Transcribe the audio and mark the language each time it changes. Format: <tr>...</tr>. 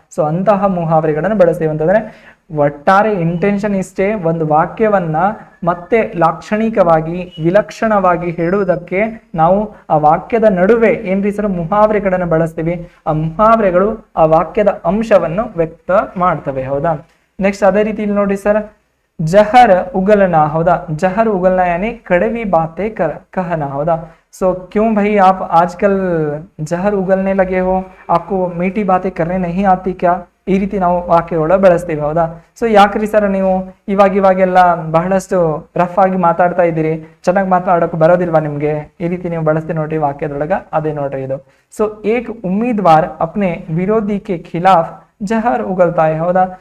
<kn>So ಅಂತಹ ಮುಹಾವರೆಗಳನ್ನು ಬಳಸ್ತೇವೆ ಅಂತಂದ್ರೆ ಒಟ್ಟಾರೆ ಇಂಟೆನ್ಷನ್ ಇಷ್ಟೇ, ಒಂದು ವಾಕ್ಯವನ್ನ ಮತ್ತೆ ಲಾಕ್ಷಣಿಕವಾಗಿ ವಿಲಕ್ಷಣವಾಗಿ ಹೇಳುವುದಕ್ಕೆ ನಾವು ಆ ವಾಕ್ಯದ ನಡುವೆ ಏನ್ರಿ ಸರ್ ಮುಹಾವರೆಗಳನ್ನು ಬಳಸ್ತೀವಿ, ಆ ಮುಹಾವರೆಗಳು ಆ ವಾಕ್ಯದ ಅಂಶವನ್ನು ವ್ಯಕ್ತ ಮಾಡ್ತವೆ, ಹೌದಾ. ನೆಕ್ಸ್ಟ್ ಅದೇ ರೀತಿ ಇಲ್ಲಿ ನೋಡಿ ಸರ್, ಜಹರ್ ಉಗಲನ, ಹೌದಾ.</kn> <hi>ಜಹರ್ ಉಗಲನ ಯಾನಿ ಕಡವಿ ಬಾತೆ ಕಹನ,</hi> <kn>ಹೌದಾ.</kn> <hi>सो क्यों भाई आप आजकल जहर उगलने लगे हो, आपको मीठी बातें करने नहीं आती क्या?</hi> <kn>ಈ ರೀತಿ ನಾವು ವಾಕ್ಯಗಳ ಬಳಸ್ತೀವಿ ಹೌದಾ. ಸೊ ಯಾಕ್ರಿ ಸರ್ ನೀವು ಇವಾಗೆಲ್ಲ ಬಹಳಷ್ಟು ರಫ್ ಆಗಿ ಮಾತಾಡ್ತಾ ಇದ್ದೀರಿ, ಚೆನ್ನಾಗಿ ಮಾತಾಡೋಕೆ ಬರೋದಿಲ್ವಾ ನಿಮ್ಗೆ? ಈ ರೀತಿ ನೀವು ಬಳಸ್ತೀವಿ ನೋಡ್ರಿ ವಾಕ್ಯದೊಳಗ, ಅದೇ ನೋಡ್ರಿ ಇದು. ಸೊ</kn> <hi>ಏಕ್ ಉಮ್ಮೀದ್ವಾರ್ ಅಪ್ನೆ ವಿರೋಧಿ ಕೆ ಖಿಲಾಫ್ ಜಹರ್ ಉಗಲ್ತಾ ಹೈ</hi> <kn>ಹೌದಾ.</kn>